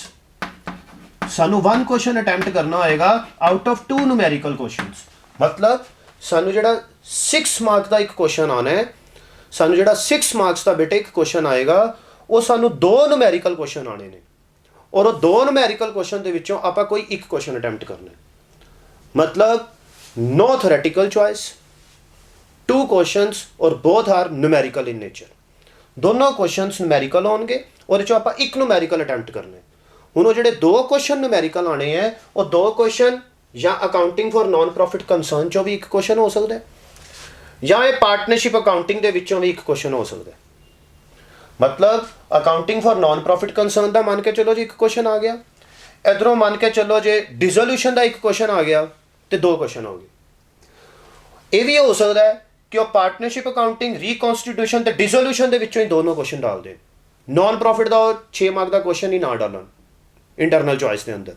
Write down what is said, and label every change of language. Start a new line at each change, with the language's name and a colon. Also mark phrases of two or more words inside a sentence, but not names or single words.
Punjabi: ਸਾਨੂੰ 1
English: question attempt
Punjabi: ਕਰਨਾ ਹੋਏਗਾ
English: out of 2 numerical questions.
Punjabi: ਮਤਲਬ ਸਾਨੂੰ ਜਿਹੜਾ 6 ਮਾਰਕ ਦਾ ਇੱਕ ਕੁਐਸਚਨ ਆਣਾ ਹੈ ਸਾਨੂੰ ਜਿਹੜਾ 6 ਮਾਰਕਸ ਦਾ ਬੇਟੇ ਇੱਕ ਕੁਐਸਚਨ ਆਏਗਾ, ਉਹ ਸਾਨੂੰ 2
English: numerical question
Punjabi: ਆਣੇ ਨੇ, ਔਰ ਉਹ 2
English: numerical question
Punjabi: ਦੇ ਵਿੱਚੋਂ ਆਪਾਂ ਕੋਈ ਇੱਕ
English: question attempt
Punjabi: ਕਰਨਾ ਹੈ।
English: ਮਤਲਬ no theoretical choice, 2 questions और both are numerical in nature।
Hindi: दोनों
English: questions numerical
Hindi: होंगे और जो आप एक
English: numerical attempt
Hindi: करने।
Punjabi: ਹੁਣ ਉਹ ਜਿਹੜੇ 2
English: question numerical
Punjabi: ਆਣੇ ਹੈ, ਉਹ 2 question ਜਾਂ
English: accounting for non profit concern
Punjabi: ਚੋਂ ਵੀ ਇੱਕ question ਹੋ ਸਕਦਾ ਹੈ, ਜਾਂ ਇਹ
English: partnership accounting
Punjabi: ਦੇ ਵਿੱਚੋਂ ਵੀ ਇੱਕ question ਹੋ ਸਕਦਾ ਹੈ। ਮਤਲਬ
English: accounting for non profit concern
Punjabi: ਦਾ ਮੰਨ ਕੇ ਚੱਲੋ ਜੀ ਇੱਕ question ਆ ਗਿਆ, ਇਧਰੋਂ ਮੰਨ ਕੇ ਚੱਲੋ ਜੇ dissolution ਦਾ ਇੱਕ question ਆ ਗਿਆ ਤੇ 2 ਕੁਐਸਚਨ ਹੋ ਗਏ। ਇਹ ਵੀ ਹੋ ਸਕਦਾ ਹੈ ਕਿ ਉਹ
English: partnership accounting, reconstitution
Punjabi: ਤੇ ਡਿਸੋਲੂਸ਼ਨ ਦੇ ਵਿੱਚੋਂ ਹੀ ਦੋਨੋਂ ਕੁਐਸਚਨ ਡਾਲ ਦੇਣ।
English: non profit
Punjabi: ਦਾ 6 ਮਾਰਕ ਦਾ ਕੁਐਸਚਨ ਹੀ ਨਾ ਡਾਲਣ
English: internal choice
Punjabi: ਦੇ ਅੰਦਰ।